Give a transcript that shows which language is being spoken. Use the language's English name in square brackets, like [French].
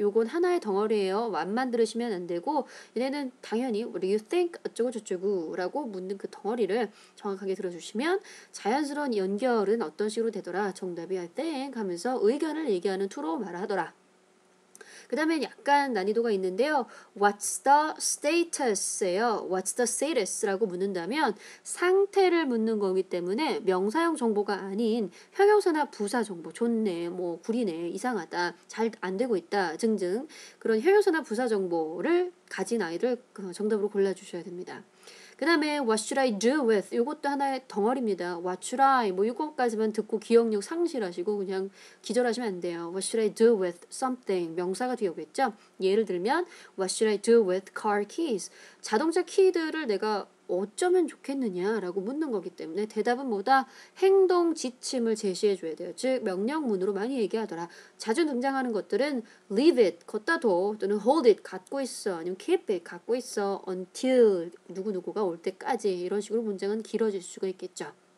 [Korean] 요건 하나의 덩어리예요. what만 들으시면 안 되고 얘네는 당연히 [English] what do you think? [Korean] 어쩌고 저쩌고 라고 묻는 그 덩어리를 정확하게 들어주시면 자연스러운 연결은 어떤 식으로 되더라. 정답이 I think 하면서 의견을 얘기하는 투로 말하더라. 그 다음에 약간 난이도가 있는데요. [English] What's the status예요. [Korean] What's the status라고 묻는다면 상태를 묻는 거기 때문에 명사형 정보가 아닌 형용사나 부사 정보, 좋네, 뭐 구리네, 이상하다, 잘 안 되고 있다 등등 그런 형용사나 부사 정보를 가진 아이를 정답으로 골라주셔야 됩니다. 그 다음에 [English] what should I do with? [Korean] 이것도 하나의 덩어리입니다. [English] what should I? [Korean] 뭐 이것까지만 듣고 기억력 상실하시고 그냥 기절하시면 안 돼요. [English] what should I do with something? [Korean] 명사가 뒤에 오겠죠? 예를 들면 [English] what should I do with car keys? [Korean] 자동차 키들을 내가 어쩌면 좋겠느냐라고 묻는 거기 때문에 대답은 뭐다? 행동 지침을 제시해 줘야 돼요. 즉 명령문으로 많이 얘기하더라. 자주 등장하는 것들은 [English] leave it, [Korean] 걷다 둬 또는 [English] hold it, [Korean] 갖고 있어 아니면 [English] keep it, [Korean] 갖고 있어 until 누구누구가 올 때까지 이런 식으로 문장은 길어질 수가 있겠죠.